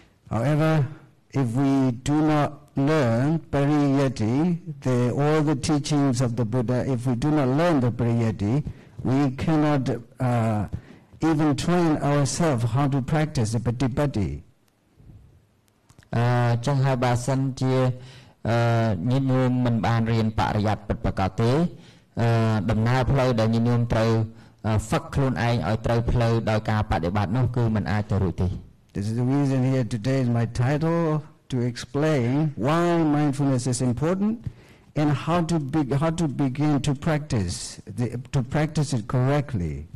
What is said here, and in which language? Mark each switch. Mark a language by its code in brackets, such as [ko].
[en] However, if we do not learn pariyati, all the teachings of the Buddha, if we do not learn the pariyati, we cannot even train ourselves how to practice the patipatti. [km] ចឹងហើយបើសិនជាញាតិញោមមិនបានរៀនបរិយ័តពិតប្រាកដទេដំណើរផ្លូវដែលញាតិញោមត្រូវហ្វឹកខ្លួនឯងឲ្យត្រូវផ្លូវដោយការបដិបត្តិនោះគឺមិនអាចទៅរួចទេ [en] This is the reason here today is my title to explain why mindfulness is important and how to begin to practice it correctly.